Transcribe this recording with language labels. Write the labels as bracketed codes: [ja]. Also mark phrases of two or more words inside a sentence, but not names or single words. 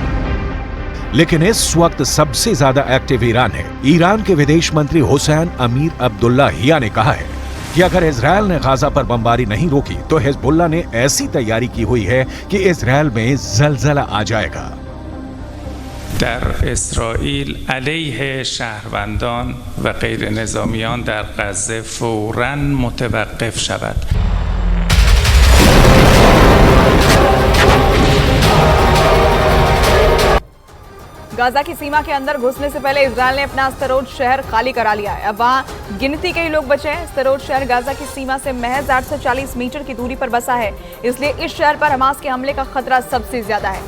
[hi] लेकिन इस वक्त सबसे ज्यादा एक्टिव ईरान है। ईरान के विदेश मंत्री हुसैन अमीर अब्दुल्लाहियान ने कहा है कि अगर इजरायल ने गाजा पर बमबारी नहीं रोकी तो हिजबुल्लाह ने ऐसी तैयारी की हुई है कि इजरायल में जलजला आ जाएगा। [fa] در اسرائیل علیه شهروندان و غیر نظامیان در غزه فوراً متوقف شود. [hi] गाजा की सीमा के अंदर घुसने से पहले इजरायल ने अपना स्तरोद शहर खाली करा लिया है। अब वहां गिनती के ही लोग बचे हैं। स्तरोद शहर गाजा की सीमा से महज 840 मीटर की दूरी पर बसा है, इसलिए इस शहर पर हमास के हमले का खतरा सबसे ज्यादा है।